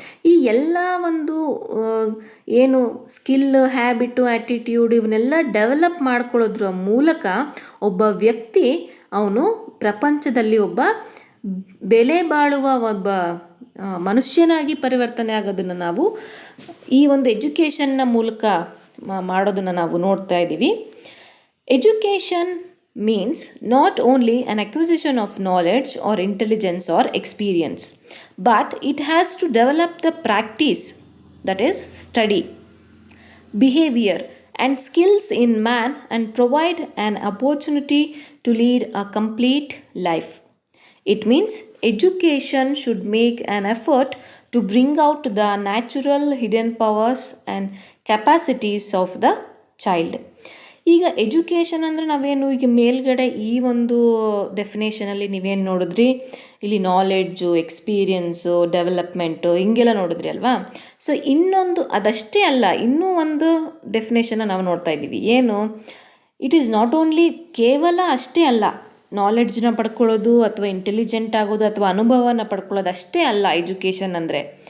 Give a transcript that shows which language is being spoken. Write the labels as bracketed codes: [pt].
[kn] ಈ ಎಲ್ಲ ಒಂದು ಏನು ಸ್ಕಿಲ್, ಹ್ಯಾಬಿಟು, ಆ್ಯಟಿಟ್ಯೂಡ್ ಇವನ್ನೆಲ್ಲ ಡೆವಲಪ್ ಮಾಡ್ಕೊಳ್ಳೋದ್ರ ಮೂಲಕ ಒಬ್ಬ ವ್ಯಕ್ತಿ ಅವನು ಪ್ರಪಂಚದಲ್ಲಿ ಒಬ್ಬ ಬೆಲೆ ಬಾಳುವ ಒಬ್ಬ ಮನುಷ್ಯನಾಗಿ ಪರಿವರ್ತನೆ ಆಗೋದನ್ನು ನಾವು ಈ ಒಂದು ಎಜುಕೇಷನ್ನ ಮೂಲಕ ಮಾಡೋದನ್ನು ನಾವು ನೋಡ್ತಾ ಇದ್ದೀವಿ. [en] Education means not only an acquisition of knowledge or intelligence or experience, but it has to develop the practice, that is study, behavior and skills in man and provide an opportunity to lead a complete life. It means education should make an effort to bring out the natural hidden powers and capacities of the child. [kn] ಈಗ education ಅಂದರೆ ನಾವೇನು, ಈಗ ಮೇಲ್ಗಡೆ ಈ ಒಂದು ಡೆಫಿನೇಷನಲ್ಲಿ ನೀವೇನು ನೋಡಿದ್ರಿ, ಇಲ್ಲಿ ನಾಲೆಡ್ಜು, ಎಕ್ಸ್ಪೀರಿಯನ್ಸು, ಡೆವಲಪ್ಮೆಂಟು ಹಿಂಗೆಲ್ಲ ನೋಡಿದ್ರಿ ಅಲ್ವಾ. ಸೊ ಇನ್ನೊಂದು ಅದಷ್ಟೇ ಅಲ್ಲ, ಇನ್ನೂ ಒಂದು ಡೆಫಿನೇಷನ್ನ ನಾವು ನೋಡ್ತಾ ಇದ್ದೀವಿ. ಏನು, [en] it is not only, [kn] ಕೇವಲ ಅಷ್ಟೇ ಅಲ್ಲ, ನಾಲೆಡ್ಜನ್ನ ಪಡ್ಕೊಳ್ಳೋದು ಅಥವಾ ಇಂಟೆಲಿಜೆಂಟ್ ಆಗೋದು ಅಥವಾ ಅನುಭವನ ಪಡ್ಕೊಳ್ಳೋದು ಅಷ್ಟೇ ಅಲ್ಲ ಎಜುಕೇಷನ್ ಅಂದರೆ.